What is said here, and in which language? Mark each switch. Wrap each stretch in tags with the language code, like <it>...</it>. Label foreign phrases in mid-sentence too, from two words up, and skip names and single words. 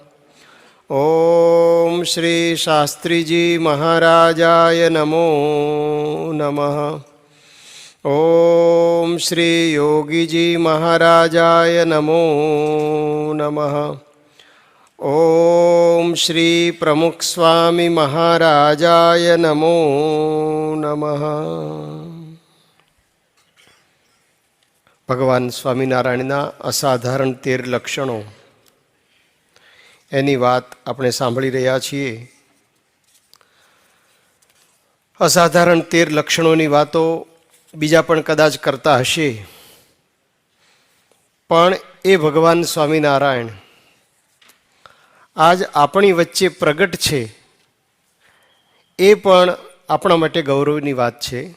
<sa>ओम श्री शास्त्रीजी महाराजाय नमो नमः। ओम श्री योगीजी महाराजाय नमो नमः। ओम श्री प्रमुख स्वामी महाराजाय नमो नमः।</sa> <gu>ભગવાન સ્વામિનારાયણના અસાધારણ 13 લક્ષણો એની વાત આપણે સાંભળી રહ્યા છીએ. અસાધારણ 13 લક્ષણોની વાતો બીજા પણ કદાચ કરતા હશે, પણ એ ભગવાન સ્વામિનારાયણ આજ આપણી વચ્ચે પ્રગટ છે એ પણ આપણા માટે ગૌરવની વાત છે.</gu>